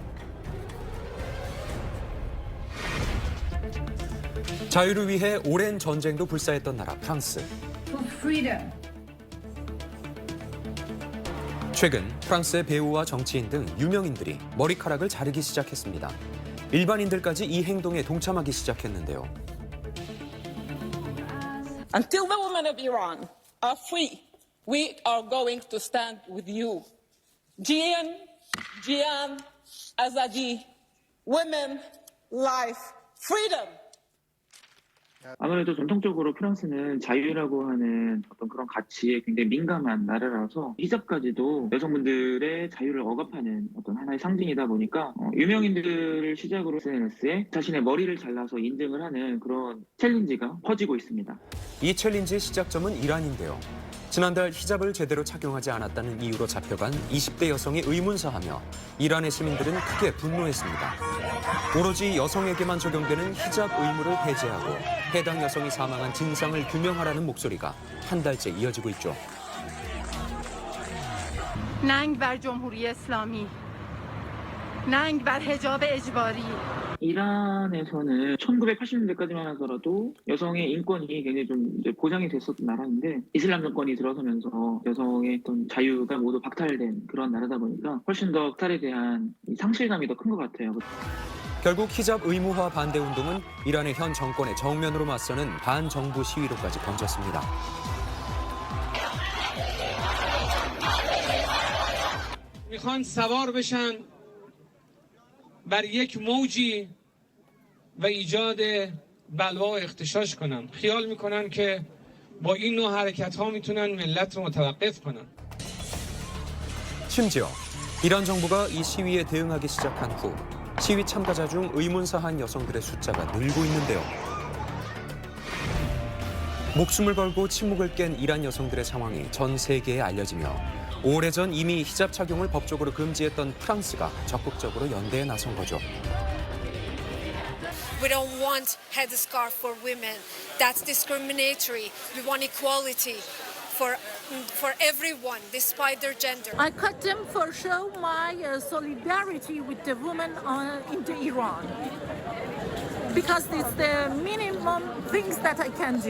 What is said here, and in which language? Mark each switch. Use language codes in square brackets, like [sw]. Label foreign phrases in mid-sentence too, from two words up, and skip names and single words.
[ko] 자유를 위해 오랜 전쟁도 불사했던 나라 프랑스. 최근 프랑스의 배우와 정치인 등 유명인들이 머리카락을 자르기 시작했습니다. 일반인들까지 이 행동에 동참하기 시작했는데요. [en] Until the women of Iran are free, we are going to stand with you. [ku] Jian, Azadi, [en] women, life, freedom. [ko] 아무래도 전통적으로 프랑스는 자유라고 하는 어떤 그런 가치에 굉장히 민감한 나라라서 히잡까지도 여성분들의 자유를 억압하는 어떤 하나의 상징이다 보니까 유명인들을 시작으로 SNS에 자신의 머리를 잘라서 인증을 하는 그런 챌린지가 퍼지고 있습니다. 이 챌린지의 시작점은 이란인데요. 지난달 히잡을 제대로 착용하지 않았다는 이유로 잡혀간 20대 여성이 의문사하며 이란의 시민들은 크게 분노했습니다. 오로지 여성에게만 적용되는 히잡 의무를 폐지하고 해당 여성이 사망한 진상을 규명하라는 목소리가 한 달째 이어지고 있죠. [fa] ننگ بر جمهوری اسلامی. ننگ بر حجاب اجباری. [ko] 이란에서는 1980년대까지만 하더라도 여성의 인권이 굉장히 좀 이제 보장이 됐었던 나라인데 이슬람 정권이 들어서면서 여성의 어떤 자유가 모두 박탈된 그런 나라다 보니까 훨씬 더 박탈에 대한 상실감이 더 큰 것 같아요. 결국 히잡 의무화 반대 운동은 이란의 현 정권의 정면으로 맞서는 반정부 시위로까지 번졌습니다. [fa] میخوان سوار بشن بر یک موجی و ایجاد بلوا و اغتشاش کنن. خیال میکنن که با این نوع حرکت ها میتونن ملت رو متوقف کنن. [ko] 심지어 이란 정부가 이 시위에 대응하기 시작한 후 시위 참가자 중 의문사한 여성들의 숫자가 늘고 있는데요. 목숨을 걸고 침묵을 깬 이란 여성들의 상황이 전 세계에 알려지며 오래전 이미 히잡 착용을 법적으로 금지했던 프랑스가 적극적으로 연대에 나선 거죠. [en] We don't want headscarf for women. That's discriminatory. We want equality for everyone, despite their gender. I cut them for show my solidarity with the women in Iran because it's the minimum things that I can do.